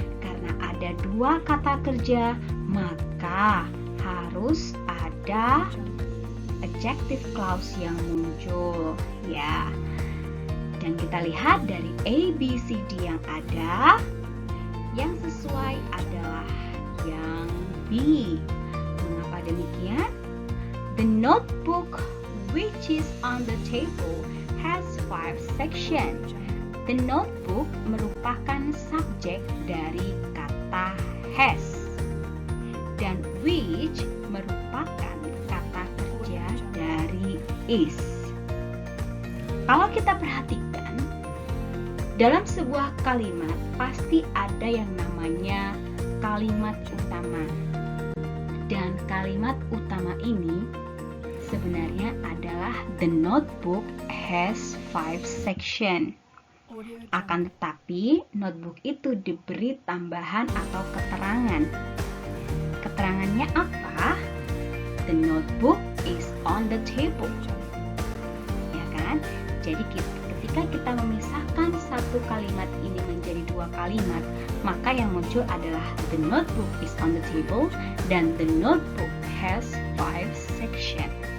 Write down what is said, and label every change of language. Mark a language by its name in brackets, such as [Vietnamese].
[Indonesian] Karena ada 2 kata kerja, maka harus ada adjective clause yang muncul, ya. Dan kita lihat dari A, B, C, D yang ada, yang sesuai adalah yang B. Mengapa demikian? [English] The notebook which is on the table has 5 sections. [Indonesian] The notebook merupakan subjek dari kata has. Dan which merupakan kata kerja dari is. Kalau kita perhatikan, dalam sebuah kalimat pasti ada yang namanya kalimat utama. Dan kalimat utama ini sebenarnya adalah the notebook has 5 section. Akan tetapi notebook itu diberi tambahan atau keterangan. Keterangannya apa? [English] The notebook is on the table. [Indonesian] Ya kan? Jadi ketika kita memisahkan satu kalimat ini menjadi 2 kalimat, maka yang muncul adalah the notebook is on the table dan the notebook has 5 section.